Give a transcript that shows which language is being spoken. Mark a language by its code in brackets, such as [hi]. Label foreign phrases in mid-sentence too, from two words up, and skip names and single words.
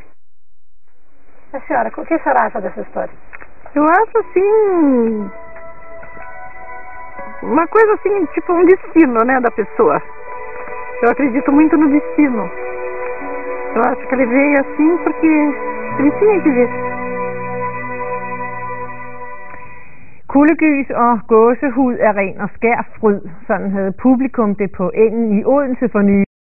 [pt] A senhora, o que a senhora acha dessa história? Eu acho assim, uma coisa assim, tipo um destino, né, da pessoa. Eu acredito muito no destino. Eu acho que ele veio assim porque ele tinha que vir. [da] Kuldegys og gåsehud er ren og skær fryd. Sådan havde publikum det på Engen i Odense for nylig.